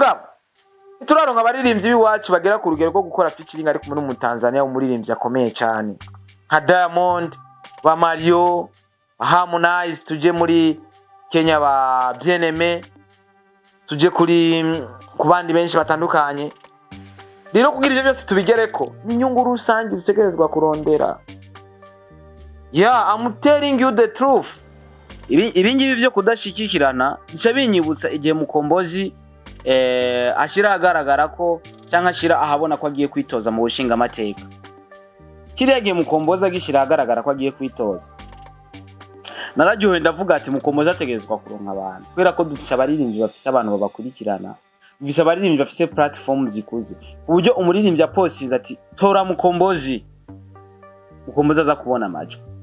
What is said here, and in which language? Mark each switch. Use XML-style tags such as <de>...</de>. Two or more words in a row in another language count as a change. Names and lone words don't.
<rn>Mugabo turaronka abaririmbyi b'iwacu bagera ku rugero rwo gukora featuring ariko muri mu Tanzania umuririmbyi akomeye cyane nka Diamond ba Mario Harmonize, tuje muri Kenya ba Bien-Aimé, tuje kuri ku bandi benshi batandukanye. Rero kugira ivyo byose tubigereko ni inyungu rusange dutegerezwa kurondera.</rn> <en>I'm telling you the truth.</en> <rn>Ibi ngibi byo kudashikikirana bica binyibutsa igihe Mukombozi ashira agaragara ko cyangwa ashira ahabona ko agiye kwitoza mu bushinga amateka. Kiriya gihe Mukombozi agishira agaragara ko agiye kwitoza, nararyohe ndavuga ati Mukombozi ategerezwa kuronka abantu, kubera ko dufise abaririmbyi bafise abantu babakurikirana, dufise abaririmbyi bafise platform zikuze, uburyo umuririmbyi apostinze ati tora Mukombozi, Mukombozi aza kubona amajwi.</rn>